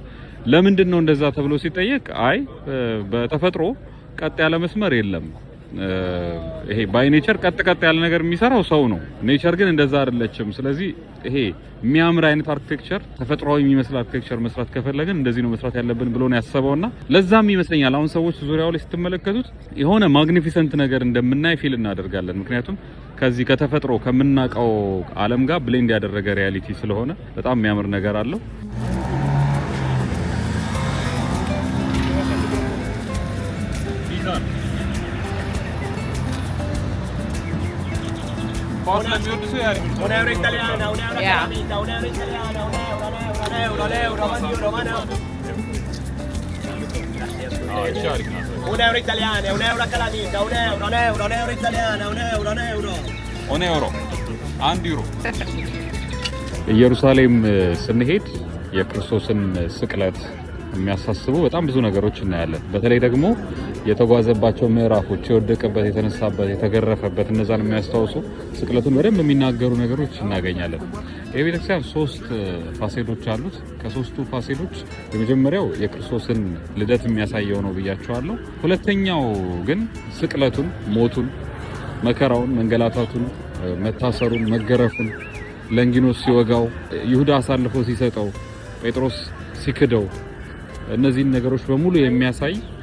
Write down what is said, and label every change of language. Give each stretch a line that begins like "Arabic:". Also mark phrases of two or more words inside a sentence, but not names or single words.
Amharic: ለምንድን ነው እንደዛ ተብሎ ሲጠየቅ አይ በተፈጥሮ ቀጥ ያለ መስመር የለም ይሄ
English: by nature
Amharic: ቀጥ ያለ ነገር የሚሰራው ሰው ነው። ኔቸር ግን እንደዛ አይደለችም። ስለዚህ ይሄ የሚያምር አይነት አርኪቴክቸር ተፈጥሯዊ የሚመስል አርኪቴክቸር መስራት ከፈለግን እንደዚህ ነው መስራት ያለብን ብሎ ነው ያሰበውና ለዛም ይመስለኛል አሁን ሰዎች ዙሪያው ላይ ስትመለከቱት የሆነ ማግኒፊሰንት ነገር እንደምናይ ፊል እናደርጋለን። ምክንያቱም ከዚህ ከተፈጥሮ ከምናቀው ዓለም ጋር ብሌንድ ያደረገ ሪያሊቲ ስለሆነ በጣም የሚያምር ነገር አለው።
Italian: Un euro italiana, un euro calamita, un euro italiana, un euro, un euro italiana, un euro calamita, un euro italiana, un euro.
Amharic: አንድ ዩሮ። ኢየሩሳሌም ስንሄድ የክርስቶስን ስቅለት የሚያሳስቡ በጣም ብዙ ነገሮች እናያለን። በተለይ ደግሞ የተጓዘባቸው ምዕራፎች፣ የወደቀበት፣ የተነሳበት፣ የተገረፈበት እነዛን የሚያስታውሱ ስቅለቱን በደንብ የሚናገሩ ነገሮች እናገኛለን። የቤተክርስቲያን 3 ፋሴዶች አሉት። ከ3ቱ ፋሴዶች የመጀመሪያው የክርስቶስን ልደት የሚያሳየው ነው ብያቸዋለሁ። ሁለተኛው ግን ስቅለቱን፣ ሞቱን፣ መከራውን፣ መንገላታቱን፣ መታሰሩን፣ መገረፉን፣ ለንጊኖስ ሲወጋው፣ ይሁዳ አሳልፎ ሲሰጠው፣ ጴጥሮስ ሲክደው እነዚህን ነገሮች በሙሉ የሚያሳይ